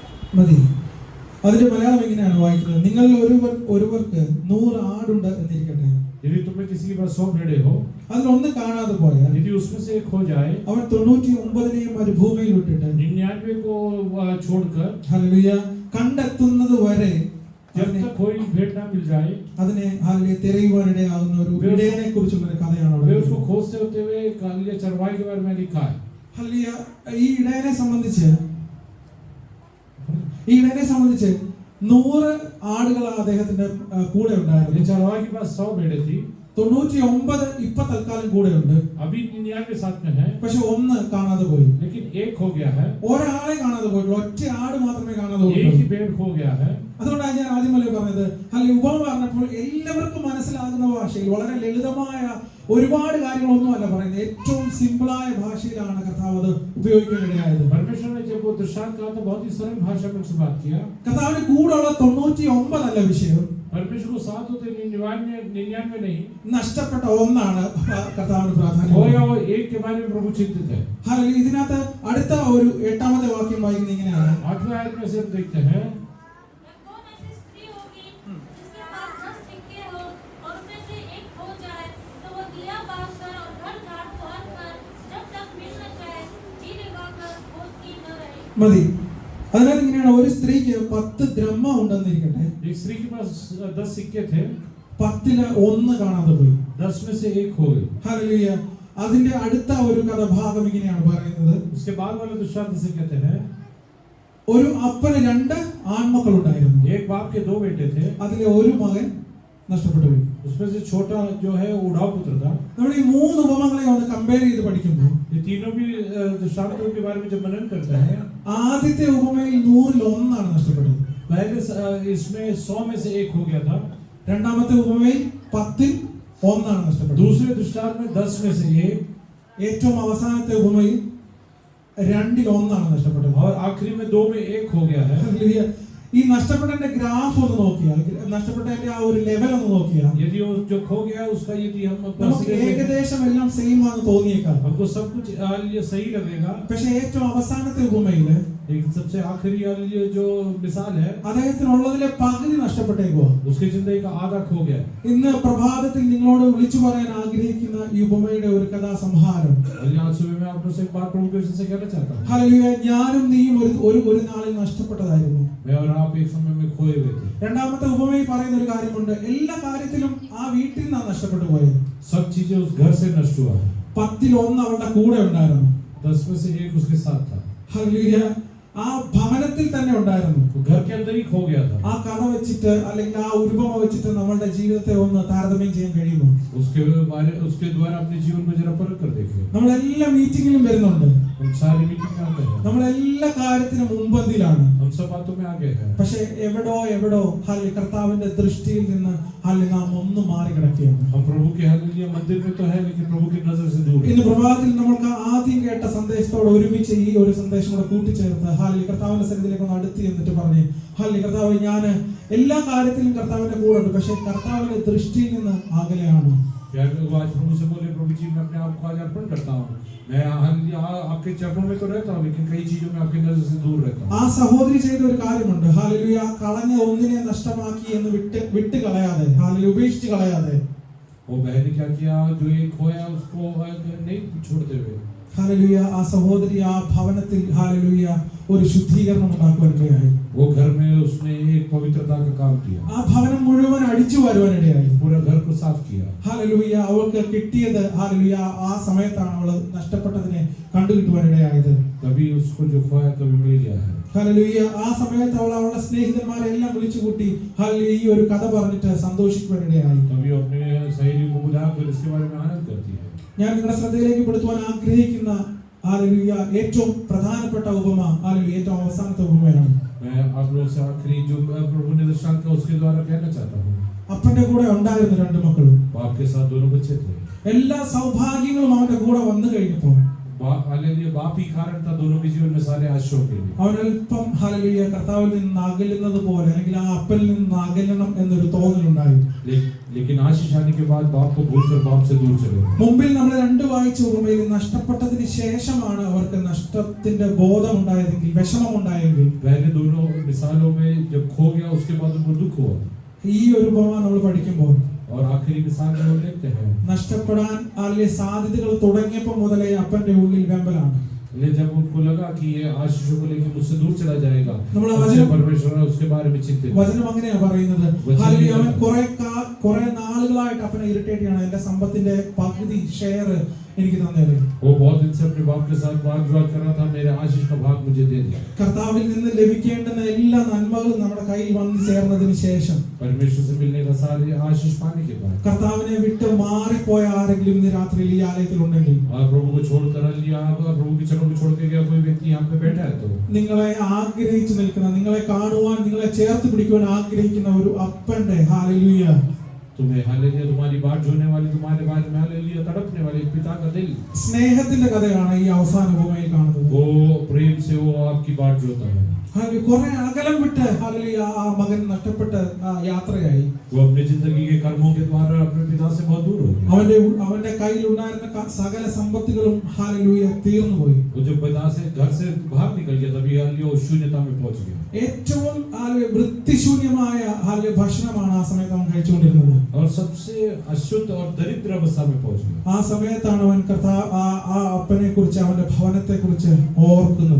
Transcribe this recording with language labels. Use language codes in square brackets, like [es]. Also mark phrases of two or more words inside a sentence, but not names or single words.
[ml] മതി. അതിന്റെ മലയാളം ഇങ്ങനെയാണ് വായിക്കുന്നത്: നിങ്ങൾ ഒരുവർക്ക് 100 ആടുണ്ട് എന്നിരിക്കട്ടെ. [hi] यदि तुम्हें किसी के पास 100 भेड़ें हो, [ml] അതിലൊന്ന് കാണാതെ പോയാൽ [hi] यदि उसमें से एक खो जाए, [ml] അവൻ 99 മരുഭൂമിയിൽ വിട്ടിട്ട് [hi] 99 को छोड़कर [ml] ഹല്ലേലൂയ കണ്ടെത്തുന്നത് വരെ [hi] जब तक कोई भेड़ ना मिल जाए, [ml] അതിനെ ഹല്ലേലൂയ തിരയുവാനിടയാകുന്ന ഒരു ഇടയനെ കുറിച്ചുള്ള ഒരു കഥയാണ് [hi] वे [ml] അവിടെ. [hi] उसको खोजते होते हुए कालिया चरवाई के बारे में लिखा है। [ml] ഹല്ലേലൂയ ഈ ഇടയനെ സംബന്ധിച്ച് 100 ആടുകൾ അദ്ദേഹത്തിന്റെ കൂടെ [hi] ये [ml] ഉണ്ടായിരുന്നു. [hi] चरवाई के पास 100 भेड़ें थी, [ml] 99 ഇപ്പൊ തൽക്കാലം കൂടെ ഉണ്ട്. [hi] अभी 99 साथ में है, [ml] പക്ഷെ ഒന്ന് കാണാതെ പോയി. [hi] लेकिन एक खो गया है, [ml] ഒരാളെ കാണാതെ പോയിട്ടുള്ളൂ, ഒറ്റ ആട് മാത്രമേ കാണാതെ [hi] एक ही [ml] പോയിട്ടുള്ളൂ. [hi] भेड़ खो गया है। [ml] അതുകൊണ്ടാണ് ഞാൻ ആദ്യമല്ലേ പറഞ്ഞത്, അല്ലെങ്കിൽ ഉപമ പറഞ്ഞപ്പോൾ എല്ലാവർക്കും മനസ്സിലാകുന്ന ഭാഷയിൽ വളരെ ലളിതമായ ഒരുപാട് കാര്യങ്ങളൊന്നും അല്ല പറയുന്നത്, ഏറ്റവും സിമ്പിളായ ഭാഷയിലാണ് കർത്താവ് അത് ഉപയോഗിക്കാനിടയായത്. [hi] परमेश्वर ने जब वो दृष्टांत कहा तो बहुत ही सरल भाषा में उससे बात किया। [ml] കർത്താവിന് കൂടെയുള്ള 99 അല്ല വിഷയം, [hi] परमेश्वर को साथ होते 99 नहीं, [ml] നഷ്ടപ്പെട്ട ഒന്നാണ് കർത്താവിന് പ്രാധാന്യം. [hi] खोया वो एक के बारे में प्रभु चिंतित है। [ml] ഹല്ലേലൂയ. ഇതിനകത്ത് അടുത്ത ഒരു 8ാമത്തെ വാക്യം വായിക്കുന്നത് ഇങ്ങനെയാണ്: [hi] 8वें आयत में से हम देखते हैं, कौन ऐसी स्त्री होगी जिसके पास 10 सिक्के हो और उनमें से एक खो जाए तो वो दिया बांधकर और घर घाट पहुंचकर जब तक मिल न जाए जी लगाकर खोजती न रहे. [ml] മതി. അതിനാൽ ഇങ്ങനെയാണ്, ഒരു സ്ത്രീക്ക് 10 ദ്രഹ്മ ഉണ്ടെന്നിരിക്കട്ടെ, [hi] एक स्त्री के पास 10 सिक्के थे, [ml] 10ൽ 1 കാണാതെ പോയി. [hi] 10 में से एक खो गए। [ml] ഹല്ലേലൂയ. അതിന്റെ അടുത്ത ഒരു കഥാഭാഗം ഇങ്ങനെയാണ് പറയുന്നത്: [hi] उसके बाद वाले दृष्टांत से कहते हैं, [ml] ഒരു അപ്പന് 2 ആൺമക്കൾ ഉണ്ടായിരുന്നു. [hi] एक बाप के 2 बेटे थे, [ml] അതിലെ ഒരു മകൻ നഷ്ടപ്പെട്ടു പോയി. [hi] उसमें से छोटा जो है उड़ाव पुत्र था। [ml] നമ്മൾ ഈ 3 ഉപമകളെ ഒന്ന് കമ്പയർ ചെയ്ത് പഠിക്കുമ്പോൾ [hi] ये तीनों भी दृष्टांतों के बारे में जब मनन करते हैं, [ml] ആദ്യത്തെ ഉപമയിൽ 100ൽ 1 നഷ്ടപ്പെട്ടത്. [hi] पहले इसमें 100 में से एक हो गया था, [ml] രണ്ടാമത്തെ ഉപമയിൽ 10ൽ 1 നഷ്ടപ്പെട്ടത്. [hi] दूसरे दृष्टांत में 10 में से एक, [ml] ഏറ്റവും അവസാനത്തെ ഉപമയിൽ 2ൽ 1 നഷ്ടപ്പെട്ടത്. [hi] और आखिरी में 2 में 1 हो गया है। [ml] ഹല്ലേലൂയ. ഈ നഷ്ടപ്പെട്ടതിന്റെ ഗ്രാഫ് ഒന്ന് നോക്കിയാൽ, നഷ്ടപ്പെട്ടതിന്റെ ആ ഒരു ലെവൽ ഒന്ന് നോക്കിയാൽ [hi] यदि वो जो खो गया उसका यदि हम [ml] നമുക്ക് ഏകദേശം എല്ലാം സെയിം ആണെന്ന് തോന്നിയേക്കാം. [hi] हमको सब कुछ ये सही लगेगा, [ml] പക്ഷെ ഏറ്റവും അവസാനത്തെ ഉപമയില് [hi] लेकिन सबसे आखिरी वाली ये जो मिसाल है, [ml] അദ്ദേഹത്തിനുള്ളതിലെ പകുതി നഷ്ടപ്പെട്ടേക്കുവാ. [hi] उसकी जिंदगी का आधा खो गया। [ml] ഇന്ന് പ്രഭാതത്തിൽ നിങ്ങളോട് വിളിച്ചു പറയാൻ ആഗ്രഹിക്കുന്ന ഈ ഉപമയുടെ ഒരു കഥാസംഹാരം, [hi] और आज सुबह में आप लोगों से एक बात प्रभु के विषय से कहना चाहता हूँ। [ml] ഹല്ലേലൂയ. ഞാനും നീയും ഒരു നാളിൽ നഷ്ടപ്പെട്ടതായിരുന്നു. [hi] मैं और आप एक समय में खोए हुए थे। [ml] രണ്ടാമത്തെ ഉപമയിൽ പറയുന്ന ഒരു കാര്യമുണ്ട്, എല്ലാ കാര്യത്തിലും ആ വീട്ടിൽ നിന്നാണ് നഷ്ടപ്പെട്ടു പോയത്. [hi] सब चीजें उस घर से नष्ट हुआ है। [ml] 10ൽ 1 അവളുടെ കൂടെ ഉണ്ടായിരുന്നു. [hi] 10 में से एक उसके साथ था, [ml] ഹല്ലേലൂയ. ആ ഭവനത്തിൽ തന്നെ ഉണ്ടായിരുന്നു. [hi] वो घर के अंदर ही खो गया था। [ml] ആ കഥ വെച്ചിട്ട് അല്ലെങ്കിൽ ആ ഉപമ വെച്ചിട്ട് നമ്മളുടെ ജീവിതത്തെ ഒന്ന് താരതമ്യം ചെയ്യാൻ കഴിയുമോ? [hi] उसके द्वारा अपने जीवन को जरा परख कर देखिए। [ml] നമ്മളെല്ലാ മീറ്റിംഗിലും വരുന്നുണ്ട്, [hi] हम सारी मीटिंग में आते हैं, [ml] നമ്മളെല്ലാ കാര്യത്തിനും മുൻപന്തിയിലാണ്. [hi] हम सब बातों में आगे हैं, [ml] പക്ഷെ എവിടോ ഹല്ലേലൂയ കർത്താവിന്റെ ദൃഷ്ടിയിൽ നിന്ന് ഹല്ലേലൂയ നാം ഒന്ന് മാറി കിടക്കുകയാണ്. [hi] हम प्रभु के हालेलुया मंदिर में तो है, लेकिन प्रभु की नजर से दूर [ml] ഇന്ന് [hi] हैं। [ml] പ്രഭാതത്തിൽ നമ്മൾക്ക് ആദ്യം കേട്ട സന്ദേശത്തോട് ഒരുമിച്ച് ഈ ഒരു സന്ദേശം കൂടെ കൂട്ടിച്ചേർത്ത് ഹല്ലേലൂയ കർത്താവിന്റെ സന്നിധിയിലേക്ക് ഒന്ന് അടുത്ത് എന്നിട്ട് പറഞ്ഞേ, ഹല്ലേലൂയ കർത്താവേ, ഞാൻ എല്ലാ കാര്യത്തിലും കർത്താവിന്റെ കൂടെ ഉണ്ട്, പക്ഷെ കർത്താവിന്റെ ദൃഷ്ടിയിൽ നിന്ന് അകലെയാണ്. [hi] प्यार के लोग आज प्रभु से बोले, प्रभु जी मैं अपने आप को आज अर्पण करता हूँ, मैं आपके चरणों में तो रहता हूँ, लेकिन कई चीजों में आपकी नजर से दूर रहता हूँ। [ml] ആ സഹോദരി ചെയ്ത ഒരു കാര്യമുണ്ട്, ഹല്ലേലൂയ കളഞ്ഞ ഒന്നിനെ നഷ്ടമാക്കി എന്ന് വിട്ട് കളയാതെ, ഹല്ലേലൂയ ഉപേക്ഷിച്ച് കളയാതെ, [hi] वो बहन ने क्या किया, जो एक खोया उसको नहीं छोड़ते हुए, [ml] ഹല്ലേലൂയ ആ സഹോദരി ആ ഭവനത്തിൽ ഹല്ലേലൂയ ഒരു ശുദ്ധീകരണം ഉണ്ടാക്കുവാനിടയായി. [hi] वो घर में उसने एक पवित्रता का काम किया, [ml] ആ ഭവനം മുഴുവൻ അടിച്ചു വരുവാനിടയായി. [hi] पूरा घर को साफ किया। [ml] ഹല്ലേലൂയ അവൾക്ക് കിട്ടിയത് ഹല്ലേലൂയ ആ സമയത്താണ് അവൾ നഷ്ടപ്പെട്ടതിനെ കണ്ടുകിട്ടുവാനിടയായത്. [hi] कभी उसको जो खोया कभी मिल गया है। [ml] ഹല്ലേലൂയ ആ സമയത്ത് അവൾ അവളുടെ സ്നേഹിതന്മാരെ എല്ലാം വിളിച്ചുകൂട്ടി ഹല്ലേലൂയ ഈ ഒരു കഥ പറഞ്ഞിട്ട് സന്തോഷിക്കുവാനിടയായി. [hi] कभी अपने सहेली को बुलाकर इसके बारे में आनंद करती है। [ml] ഞാൻ നിങ്ങളുടെ ശ്രദ്ധയിലേക്ക് പെടുത്തുവാൻ ആഗ്രഹിക്കുന്ന ഹല്ലേലൂയ ഏറ്റവും പ്രധാനപ്പെട്ട ഉപമ ഹല്ലേലൂയ ഏറ്റവും അവസാനത്തെ ഉപമയാണ്. [hi] मैं आप लोगों से आखिरी जो प्रभु ने दृष्टांत का उसके द्वारा कहना चाहता हूँ। [ml] അപ്പന്റെ കൂടെ ഉണ്ടായിരുന്ന 2 മക്കളും [hi] बाप के साथ दोनों बच्चे थे, [ml] എല്ലാ സൗഭാഗ്യങ്ങളും അവന്റെ കൂടെ വന്നു കഴിഞ്ഞപ്പോൾ [hi] हालेलुया बाप ही कारण था दोनों के जीवन में सारे आशीर्वाद के लिए। [ml] അവൻ അല്പം ഹല്ലേലൂയ കർത്താവിൽ നിന്ന് അകലുന്നത് പോലെ അല്ലെങ്കിൽ ആ അപ്പനിൽ നിന്ന് അകലണം എന്നൊരു തോന്നലുണ്ടായി. [hi] लेकिन आशीष आने के बाद बाप को भूलकर बाप से दूर चले गए। [ml] മുമ്പിൽ നമ്മൾ രണ്ട് വായിച്ച ഉപമയിൽ നഷ്ടപ്പെട്ടതിന് ശേഷമാണ് അവർക്ക് നഷ്ടത്തിന്റെ ബോധം ഉണ്ടായതെങ്കിൽ വിഷമം ഉണ്ടായെങ്കിൽ [hi] पहले दोनों मिसालों में जब खो गया उसके बाद उनको दुख हुआ, [ml] ഈ ഒരു ഉപമ നമ്മൾ പഠിക്കുമ്പോൾ [hi] और आखिरी मिसाल में वो देखते हैं [ml] നഷ്ടപ്പെടാൻ അല്ലെങ്കിൽ സാധ്യതകൾ തുടങ്ങിയപ്പോൾ മുതലേ അപ്പന്റെ ഉള്ളിൽ വെമ്പലാണ്. [hi] लेकिन जब उनको लगा कि ये आशीषों को लेकर मुझसे दूर चला जाएगा, [ml] നമ്മള് [hi] उससे परमेश्वर ने उसके बारे में चिंतित। [ml] വചനം അങ്ങനെയാ പറയുന്നത്. ഹല്ലേലൂയ. അവൻ കുറെ നാളുകളായിട്ട് അപ്പനെ ഇറിറ്റേറ്റ് ചെയ്യണം, എന്റെ സമ്പത്തിന്റെ പകുതി ഷെയർ എനിക്ക് തന്നേരെ. [hi] वो बहुत दिन से अपने बाप के साथ वाद विवाद कर रहा था, मेरे आशीष का भाग मुझे दे दिया। [ml] കർത്താവിൽ നിന്ന് ലഭിക്കേണ്ടുന്ന എല്ലാ നന്മകളും നമ്മുടെ കയ്യിൽ വന്നു ചേർന്നതിന് ശേഷം [hi] परमेश्वर से मिलने का सारे आशीष पाने के बाद [ml] കർത്താവിനെ വിട്ട് മാറിപ്പോയ ആരെങ്കിലും ഇന്ന് രാത്രിയിൽ ഈ ആലയത്തിൽ ഉണ്ടെങ്കിൽ, [hi] और प्रभु को छोड़कर लिया, अगर प्रभु के चरणों को छोड़ के गया कोई व्यक्ति यहाँ पे बैठा है, तो [ml] നിങ്ങളെ ആഗ്രഹിച്ചു നിൽക്കുന്ന, നിങ്ങളെ കാണുവാൻ, നിങ്ങളെ ചേർത്ത് പിടിക്കുവാൻ ആഗ്രഹിക്കുന്ന ഒരു അപ്പന്റെ ഹല്ലേലൂയ, [hi] तुम्हें हालेलुया, तुम्हारी बात जोने वाली, तुम्हारे बारे में हालेलुया तड़पने वाले पिता का दिल, [ml] സ്നേഹത്തിന്റെ കഥയാണ് ഈ അവസാന ഉപമയിൽ കാണുന്നത്. [hi] वो प्रेम से वो आपकी बात जोता है। [ml] കുറെ അകലം വിട്ട് ഹല്ലേലൂയ ആ മകൻ നഷ്ടപ്പെട്ട യാത്രയായി. [hi] वो अपनी जिंदगी के कर्मों के द्वारा अपने पिता से बहुत दूर हो गया। [ml] അവന്റെ കയ്യിൽ ഉണ്ടായിരുന്ന സകല സമ്പത്തുകളും ഹല്ലേലൂയ തീർന്നുപോയി. [hi] वो जब पिता से घर से बाहर निकल गया, तभी हालेलुया वो शून्यता में पहुंच गया। [ml] ഏറ്റവും വൃത്തിശൂന്യമായ ഹല്ലേലൂയ ഭക്ഷണമാണ് ആ സമയത്ത് അവൻ കഴിച്ചുകൊണ്ടിരുന്നത്. [hi] और सबसे अशुद्ध और दरिद्र अवस्था में पहुंच गया। [ml] ആ സമയത്താണ് അവൻ ആ അപ്പനെ കുറിച്ച്, അവന്റെ ഭവനത്തെ കുറിച്ച് ഓർക്കുന്നത്.